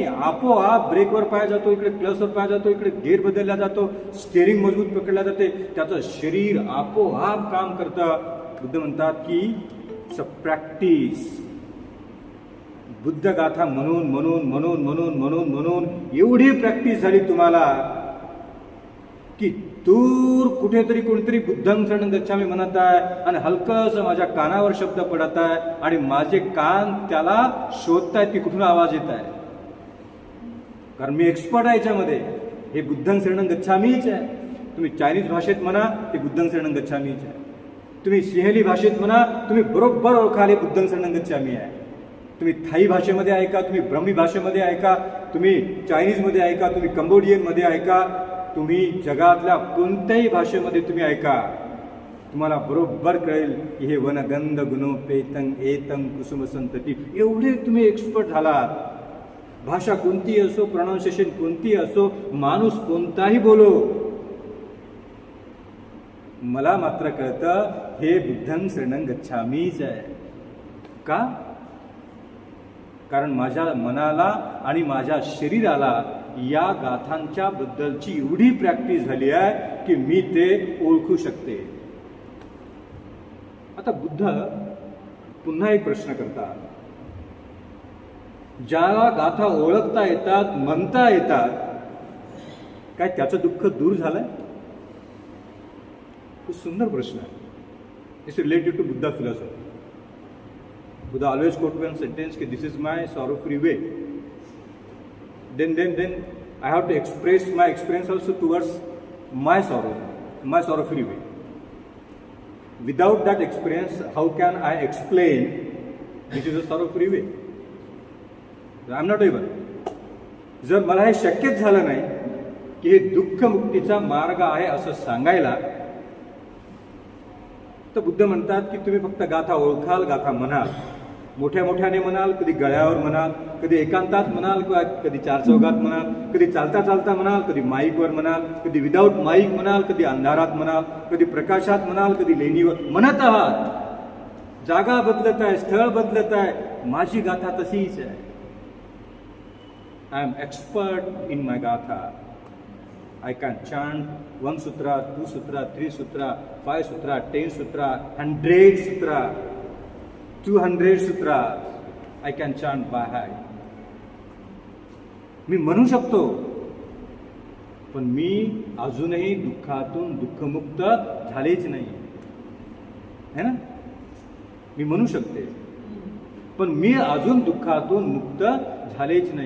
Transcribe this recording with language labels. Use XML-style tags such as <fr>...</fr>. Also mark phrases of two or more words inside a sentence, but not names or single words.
<mr>आपोआप ब्रेकवर पाय जातो, इकडे क्लचवर पाय जातो, इकडे गेअर बदलला जातो, स्टेअरिंग मजबूत पकडला जाते, त्याचं शरीर आपोआप काम करतं. बुद्ध म्हणतात की प्रॅक्टिस. बुद्ध गाथा म्हणून म्हणून म्हणून म्हणून म्हणून म्हणून एवढी प्रॅक्टिस झाली तुम्हाला की दूर कुठेतरी कोणीतरी</mr> <pi>बुद्धं शरणं गच्छामी</pi> <mr>म्हणत आहे आणि हलकंसं माझ्या कानावर शब्द पडत आहे आणि माझे कान त्याला शोधतायत की कुठून आवाज येत आहे. कारण मी एक्सपर्ट आहे याच्यामध्ये. हे</mr> <pi>बुद्धं शरणं गच्छामीच</pi> <mr>आहे. तुम्ही चायनीज भाषेत म्हणा, ते</mr> <pi>बुद्धं शरणं गच्छामीच</pi> <mr>आहे. तुम्ही सिंहली भाषेत म्हणा, तुम्ही बरोबर ओळखाल हे</mr> <pi>बुद्धं शरणं गच्छामी</pi> <mr>आहे. तुम्ही थाई भाषेमध्ये ऐका, तुम्ही ब्रह्मी भाषेमध्ये ऐका, तुम्ही चायनीजमध्ये ऐका, तुम्ही कंबोडियनमध्ये ऐका, तुम्ही जगातल्या कोणत्याही भाषेमध्ये तुम्ही ऐका, तुम्हाला बरोबर कळेल की हे</mr> <pi>वनगंध गुणोपेतं एतं कुसुम संतती.</pi> <mr>एवढे तुम्ही एक्सपर्ट झालात. भाषा कोणतीही असो, प्रोनाऊन्सिएशन कोणतीही असो, माणूस कोणताही बोलो, मला मात्र कळतं हे</mr> <pi>बुद्धं शरणं गच्छामीच</pi> <mr>आहे. का? कारण माझ्या मनाला आणि माझ्या शरीराला या गाथांच्या बद्दलची एवढी प्रॅक्टिस झाली आहे की मी ते ओळखू शकते. आता बुद्ध पुन्हा एक प्रश्न करतात. ज्याला गाथा ओळखता येतात, म्हणता येतात, काय त्याचं दुःख दूर झालंय? खूप सुंदर प्रश्न आहे.</mr> <en>It's related to Buddha philosophy. Buddha always quote one sentence कि this is my sorrow-free way. Then I have to express my experience also towards my sorrow, my sorrow-free way. Without that experience, how can I explain this is a sorrow-free way? I am not able.</en> <mr>जर मला हे शक्यच झालं नाही की हे दुःख मुक्तीचा मार्ग आहे असं सांगायला, तर बुद्ध म्हणतात की तुम्ही फक्त गाथा ओळखाल, गाथा म्हणाल, मोठ्या मोठ्याने म्हणाल, कधी गळ्यावर म्हणाल, कधी एकांतात म्हणाल, किंवा कधी चार चौघात म्हणाल, कधी चालता चालता म्हणाल, कधी माईकवर म्हणाल, कधी</mr> <en>without mic</en> <mr>म्हणाल, कधी अंधारात म्हणाल, कधी प्रकाशात म्हणाल, कधी लेणीवर म्हणत आहात. जागा बदलत आहे, स्थळ बदलत आहे, माझी गाथा तशीच आहे.</mr> <en>I am expert in my गाथा. I can chant 1 sutra, 2 sutra, 3 sutra, 5 sutra, 10 sutra, 100 sutra, 200 sutra. I can chant by heart.</en> <mr>मी म्हणू शकतो, पण मी अजूनही दुःखातून दुःखमुक्त झालेच नाही</mr> <hi>है ना.</hi> <mr>मी म्हणू शकते, पण मी अजून दुःखातून मुक्त झालेच नाही.</mr>